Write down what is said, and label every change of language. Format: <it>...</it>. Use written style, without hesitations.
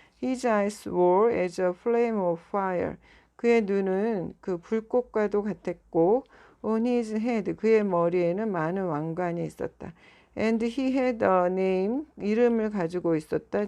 <en>His eyes were as a flame of fire.</en> <ko>그의 눈은 그 불꽃과도 같았고,</ko> <en>on his head,</en> <ko>그의 머리에는 많은 왕관이 있었다.</ko> <en>And he had a name,</en> <ko>이름을 가지고 있었다.</ko>